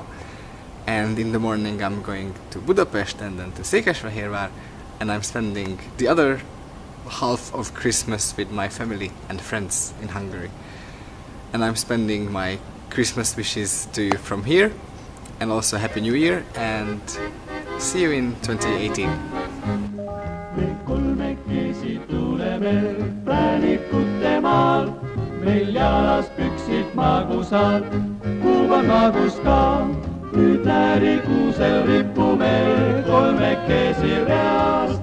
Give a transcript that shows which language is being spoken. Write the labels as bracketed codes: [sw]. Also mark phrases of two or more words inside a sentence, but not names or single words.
[en] And in the morning I'm going to Budapest and then to Székesfehérvár, and I'm spending the other half of Christmas with my family and friends in Hungary. And I'm spending my Christmas wishes to you from here, and also Happy New Year, and see you in 2018. [et] me kolmekesi tuleme präänikute maal, meil jalas püksid magusad, kuum on magus ka. nüüd läärikuusel ripume kolmekesi reas.